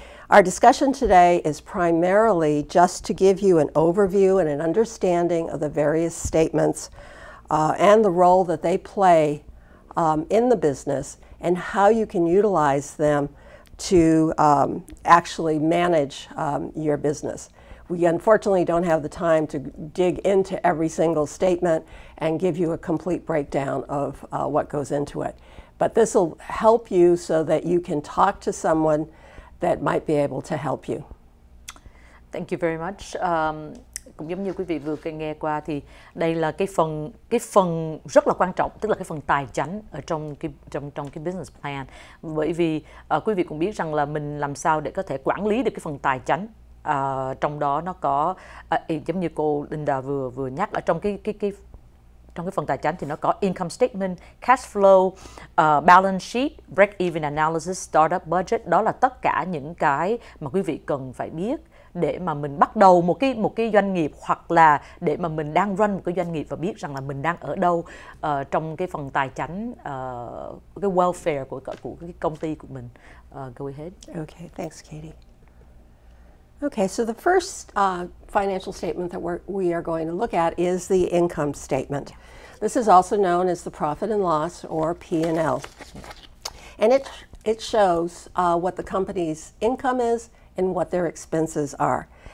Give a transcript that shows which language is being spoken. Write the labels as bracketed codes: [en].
[en] Our discussion today is primarily just to give you an overview and an understanding of the various statements and the role that they play in the business, and how you can utilize them to actually manage your business. We unfortunately don't have the time to dig into every single statement and give you a complete breakdown of what goes into it. But this will help you so that you can talk to someone that might be able to help you. Thank you very much. [vi] Cũng giống như quý vị vừa nghe qua, thì đây là cái phần rất là quan trọng, tức là cái phần tài chánh ở trong cái business plan. Bởi vì quý vị cũng biết rằng là mình làm sao để có thể quản lý được cái phần tài chánh. Trong đó nó có giống như cô Linda vừa nhắc, ở trong trong cái phần tài chánh thì nó có income statement, cash flow, balance sheet, break-even analysis, startup budget. Đó là tất cả những cái mà quý vị cần phải biết để mà mình bắt đầu một cái doanh nghiệp, hoặc là để mà mình đang run một cái doanh nghiệp và biết rằng là mình đang ở đâu trong cái phần tài chánh, cái welfare của cái công ty của mình. [en] Go ahead. Okay, thanks, Katie. Okay, so the first financial statement that we are going to look at is the income statement. This is also known as the profit and loss, or P&L. And it shows what the company's income is and what their expenses are.